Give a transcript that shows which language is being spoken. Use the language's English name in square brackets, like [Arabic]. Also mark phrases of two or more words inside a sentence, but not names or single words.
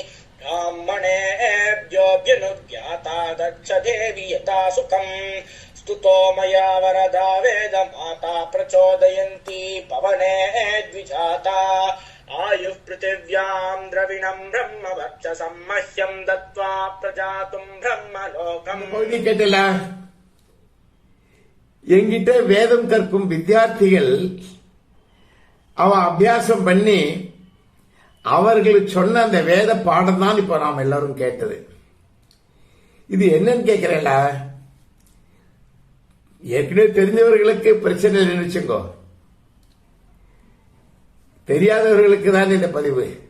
[Sanskrit] ब्राह्मणेभ्योऽभ्युनुज्ञाता दक्ष देवी यथा सुखम् स्तुतो मया वरदा वेद माता प्रचोदयन्ती पवने द्विजाता आयुः पृथिव्यां द्रविणं ब्रह्म वक्षसं मह्यं दत्त्वा प्रजातुं ब्रह्मलोकम्. [Tamil] என்கிட்ட வேதம் கற்கும் வித்தியார்த்திகள் அவன் அபியாசம் பண்ணி அவர்களுக்கு சொன்ன அந்த வேத பாடம் தான் இப்ப நாம் எல்லாரும் கேட்டது. இது என்னன்னு கேட்கிறேன்ல, ஏற்கனவே தெரிஞ்சவர்களுக்கு பிரச்சனை இல்லைன்னு வச்சுக்கோ, தெரியாதவர்களுக்கு தான் இந்த பதிவு.